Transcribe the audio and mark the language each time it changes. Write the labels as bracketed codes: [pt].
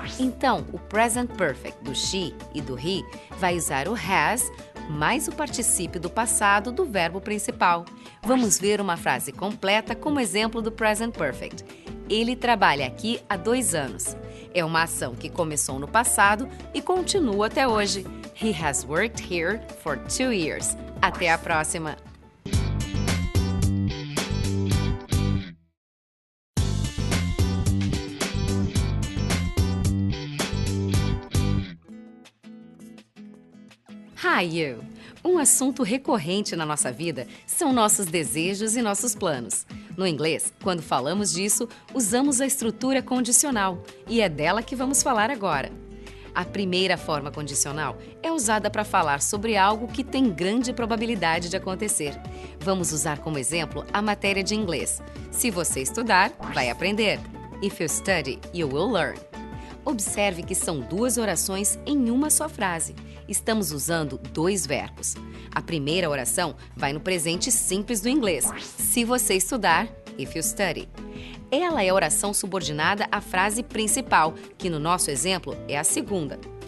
[pt] Então, o present perfect do she e do he vai usar o has mais o particípio do passado do verbo principal. Vamos ver uma frase completa como exemplo do present perfect. Ele trabalha aqui há 2 anos. É uma ação que começou no passado e continua até hoje. [en] He has worked here for 2 years. [pt] Até a próxima! [en] Hi, you! [pt] Um assunto recorrente na nossa vida são nossos desejos e nossos planos. No inglês, quando falamos disso, usamos a estrutura condicional e é dela que vamos falar agora. A primeira forma condicional é usada para falar sobre algo que tem grande probabilidade de acontecer. Vamos usar como exemplo a matéria de inglês. Se você estudar, vai aprender. [en] If you study, you will learn. [pt] Observe que são 2 orações em uma só frase. Estamos usando 2 verbos. A primeira oração vai no presente simples do inglês. Se você estudar, [en] if you study. [pt] Ela é a oração subordinada à frase principal, que no nosso exemplo é a segunda.